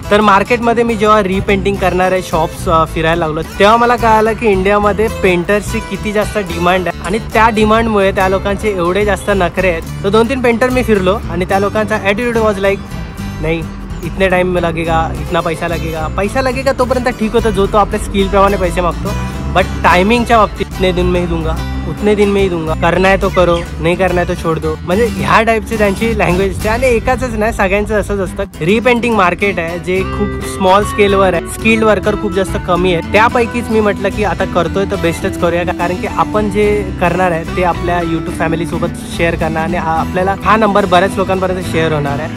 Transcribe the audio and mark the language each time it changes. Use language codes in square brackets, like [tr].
[mr] तर मार्केटमध्ये मी जेव्हा रिपेंटिंग करणारे शॉप्स फिरायला लागलो तेव्हा मला कळालं की इंडियामध्ये पेंटर्सची किती जास्त डिमांड आहे आणि त्या डिमांडमुळे त्या लोकांचे एवढे जास्त नखरे आहेत। तर 2-3 पेंटर मी फिरलो आणि त्या लोकांचा [en] attitude was like [mr] नाही [hi] इतने टाइम लगेगा, इतना पैसा लगेगा [mr] तोपर्यंत ठीक होतं जो तो आपल्या स्किल प्रमाणे पैसे मागतो। [hi] बट [mr] टायमिंगच्या बाबतीत [hi] इतने दिन में ही दूंगा, उतने दिन में ही दूंगा, करना है तो करो, नहीं करना है तो छोड़ दो, [mr] म्हणजे ह्या टाईपची त्यांची लँग्वेज असते। आणि एकाच नाही सगळ्यांचं असंच असतं। रिपेंटिंग मार्केट आहे जे खूप स्मॉल स्केलवर आहे, स्किल्ड वर्कर खूप जास्त कमी आहे। त्यापैकीच मी म्हटलं की आता करतोय तर बेस्टच करूया, कारण की आपण जे करणार आहे ते आपल्या युट्यूब फॅमिली सोबत शेअर करणार आणि आपल्याला हा नंबर बऱ्याच लोकांपर्यंत शेअर होणार आहे।